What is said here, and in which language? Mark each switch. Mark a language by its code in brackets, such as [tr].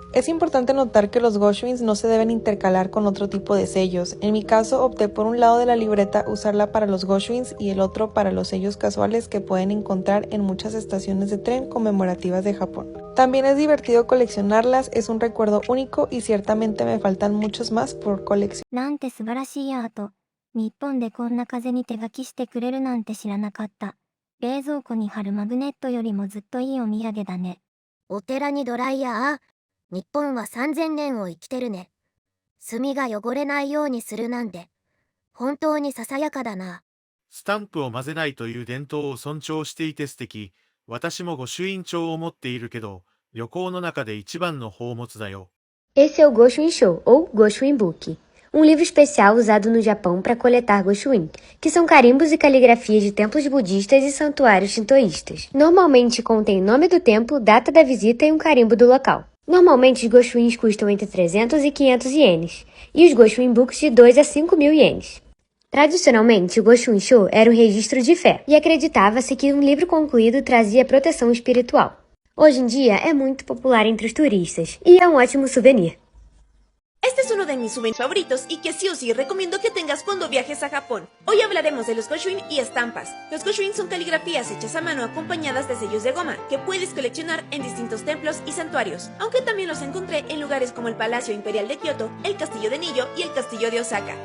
[es] Es importante notar que los Goshuins no se deben intercalar con otro tipo de sellos. En mi caso opté por un lado de la libreta usarla para los Goshuins y el otro para los sellos casuales que pueden encontrar en muchas estaciones de tren conmemorativas de Japón. También es divertido coleccionarlas, es un recuerdo único y ciertamente me faltan muchos más por coleccionar. [ja] なんて素晴らしいアート。日本でこんな風に手書きしてくれるなんて知らなかった。冷蔵庫に貼るマグネットよりもずっといいお土産だね。お寺にドライヤー。日本は3000年を生きてるね。墨が汚れないようにするなんて、本当にささやかだな。スタンプを混ぜないという伝統を尊重していて素敵。私も御朱印帳を持っているけど、旅行の中で一番の宝物だよ。 [pt] Esse é o Goshuin Show, ou Goshuin Book. Um livro especial usado no Japão para coletar Goshuin, que são carimbos e caligrafias de templos budistas e santuários shintoístas. Normalmente contém o nome do templo, data da visita e um carimbo do local. Normalmente os Goshuins custam entre 300 e 500 ienes, e os Goshuin Books de 2 a 5 mil ienes. Tradicionalmente, o Goshuin Show era um registro de fé, e acreditava-se que um livro concluído trazia proteção espiritual. Hoje em dia é muito popular entre os turistas, e é um ótimo souvenir. [es] Este es un uno de mis souvenirs favoritos y que sí o sí recomiendo que tengas cuando viajes a Japón. Hoy hablaremos de los Goshuin y estampas. Los Goshuin son caligrafías hechas a mano acompañadas de sellos de goma que puedes coleccionar en distintos templos y santuarios, aunque también los encontré en lugares como el Palacio Imperial de Kioto, el Castillo de Niyo y el Castillo de Osaka.